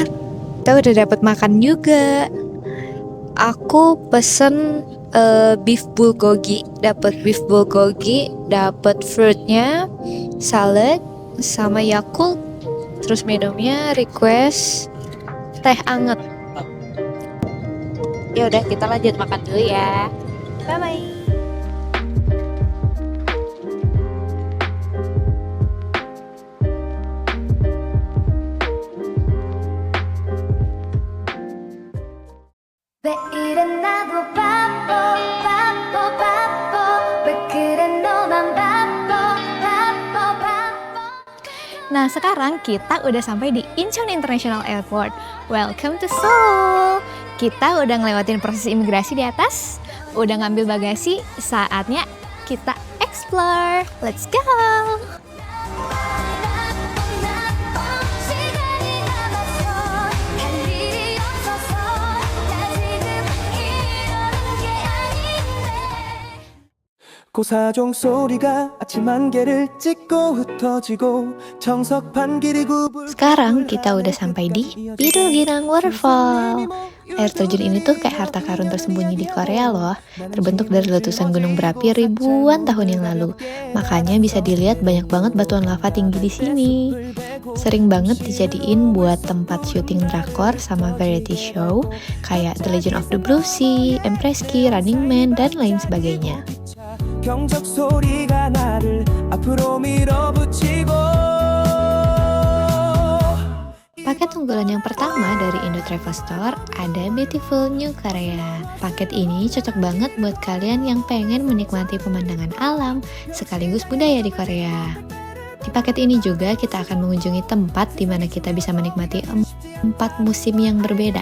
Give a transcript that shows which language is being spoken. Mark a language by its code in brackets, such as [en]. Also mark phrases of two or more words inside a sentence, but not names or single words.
[id] Kita udah dapat makan juga. Aku pesen [en] beef bulgogi, [id] dapat [en] beef bulgogi, [id] dapat fruitnya, salad, sama Yakult. Terus minumnya request teh anget. Ya udah, kita lanjut makan dulu ya. [en] Bye bye. [ko] 내일은 나도 바빠 바빠 바빠 왜 그래 너만 바빠 바빠 바빠. [id] Nah, sekarang kita udah sampai di Incheon International Airport. [en] Welcome to Seoul. [id] Kita udah ngelewatin proses imigrasi di atas, udah ngambil bagasi, saatnya kita explore. [en] Let's go. [ko] 시간이 남았어 할 일이 없어서 나 지금 이러는 게 아닌데. 고사종 소리가 아침 안개를 찍고 흩어지고 정석 반길이 굽을. [id] Sekarang kita udah sampai di Biruginang Waterfall. Air terjun ini tuh kayak harta karun tersembunyi di Korea loh. Terbentuk dari letusan gunung berapi ribuan tahun yang lalu. Makanya bisa dilihat banyak banget batuan lava tinggi di sini. Sering banget dijadiin buat tempat syuting drakor sama variety show kayak The Legend of the Blue Sea, Empresski, Running Man, dan lain sebagainya. [ko] 경적 소리가 나를 앞으로 밀어붙이고. [id] Paket unggulan yang pertama dari Indo Travel Store ada Beautiful New Korea. Paket ini cocok banget buat kalian yang pengen menikmati pemandangan alam sekaligus budaya di Korea. Di paket ini juga kita akan mengunjungi tempat di mana kita bisa menikmati 4 musim yang berbeda.